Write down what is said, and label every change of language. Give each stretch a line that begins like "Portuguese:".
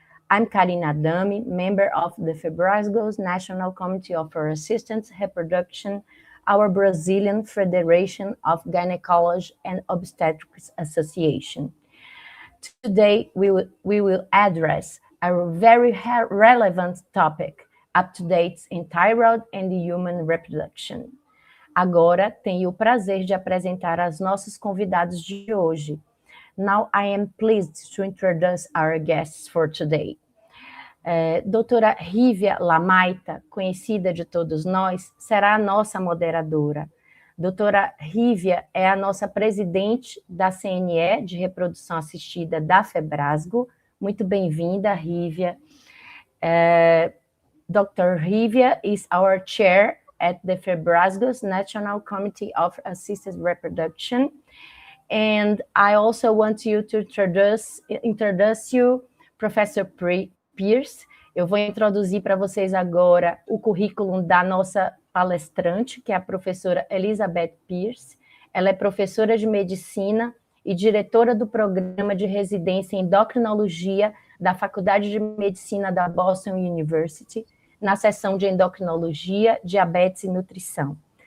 English: I'm Karina Adame, member of the Febrasgo's National Committee for Assistance Reproduction, our Brazilian Federation of Gynecology and Obstetrics Association. Today, we will address a very relevant topic, up-to-dates in thyroid and human reproduction.
Portuguese: Agora, tenho o prazer de apresentar as nossos convidados de hoje.
English: Now, I am pleased to introduce our guests for today.
Portuguese: Doutora Rívia Lamaita, conhecida de todos nós, será a nossa moderadora. Doutora Rívia é a nossa presidente da CNE de Reprodução Assistida da Febrasgo. Muito bem-vinda, Rívia.
English: Dr. Rívia is our chair at the Febrasgo's National Committee of Assisted Reproduction. And I also want you to introduce you, Professor Pierce.
Portuguese: Eu vou introduzir para vocês agora o currículo da nossa palestrante, que é a professora Elizabeth Pierce. Ela é professora de medicina e diretora do programa de residência em endocrinologia da Faculdade de Medicina da Boston University, na seção de endocrinologia, diabetes e nutrição.